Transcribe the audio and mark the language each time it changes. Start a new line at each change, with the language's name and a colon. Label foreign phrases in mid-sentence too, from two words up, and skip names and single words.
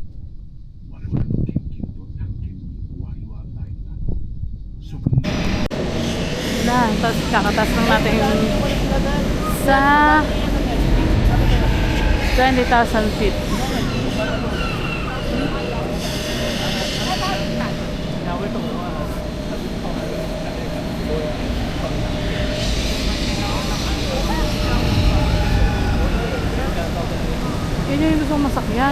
Japanese: 我々の研究と探検に終わりはないのだ。諸君
Filipino: Na, tapos kakatas lang natin yung sa 20,000 feet. Yun yung gusto kong masakyan.